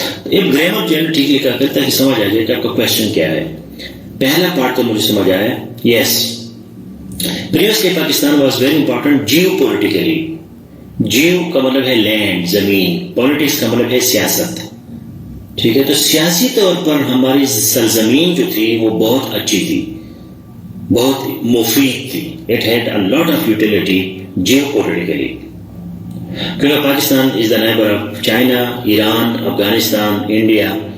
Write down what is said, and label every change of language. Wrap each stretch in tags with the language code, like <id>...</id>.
<ur>ایک grammar general ٹھیک لکھا کرتا ہے کہ سمجھ آ جائے کہ آپ کا کوشچن کیا ہے. پہلا پارٹ تو مجھے سمجھ آیا.</ur> <en>Yes, previously Pakistan was very important geopolitically.</en> <ur>Jio کا مطلب ہے لینڈ, زمین. پالیٹکس کا مطلب ہے سیاست. ٹھیک ہے, تو سیاسی طور پر ہماری سرزمین جو تھی وہ بہت اچھی تھی, بہت مفید تھی.</ur> <en>It had a lot of utility geopolitically, کیونکہ Pakistan is the neighbour of China, Iran, Afghanistan, India.</en>